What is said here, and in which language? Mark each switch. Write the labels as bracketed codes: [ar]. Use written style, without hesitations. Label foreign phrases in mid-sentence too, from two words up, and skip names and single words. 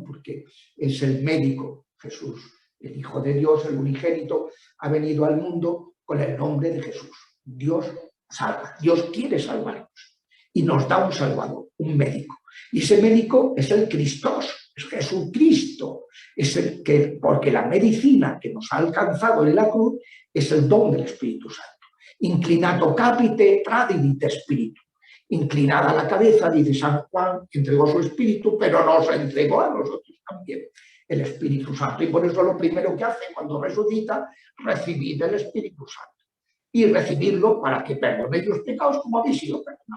[es] Porque es el médico, Jesús, el Hijo de Dios, el unigénito, ha venido al mundo con el nombre de Jesús. Dios salva, Dios quiere salvarnos y nos da un salvador, un médico. Y ese médico es el Cristos, es Jesucristo, es el que, porque la medicina que nos ha alcanzado en la cruz es el don del Espíritu Santo. [la] Inclinato capite tradidit spiritu. [es] Inclinada la cabeza, dice San Juan, entregó su espíritu, pero nos entregó a nosotros también el Espíritu Santo. Y por eso lo primero que hace cuando resucita, recibir el Espíritu Santo. Y recibirlo para que perdonéis los pecados como habéis sido perdonados.